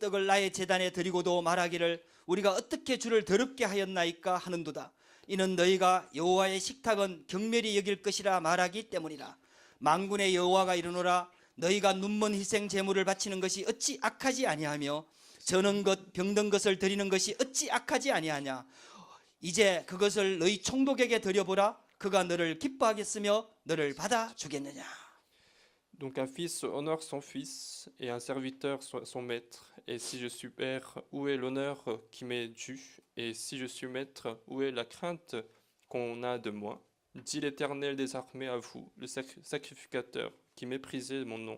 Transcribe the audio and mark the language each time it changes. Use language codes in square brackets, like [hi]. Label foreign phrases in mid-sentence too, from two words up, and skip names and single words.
[ko] 떡을 나의 제단에 드리고도 말하기를 우리가 어떻게 주를 더럽게 하였나이까 하는도다 이는 너희가 여호와의 식탁은 경멸히 여길 것이라 말하기 때문이라 만군의 여호와가 이르노라 너희가 눈먼 희생 제물을 바치는 것이 어찌 악하지 아니하며 저는 것 병든 것을 드리는 것이 어찌 악하지 아니하냐 이제 그것을 너희 총독에게 드려보라 그가 너를 기뻐하겠으며 너를 받아주겠느냐. [fr] Donc un fils honore son fils et un serviteur son maître. Et si je suis père, où est l'honneur qui m'est dû? Et si je suis maître, où est la crainte qu'on a de moi, dit l'Éternel des armées à vous, le sacrificateur, qui méprisez mon nom.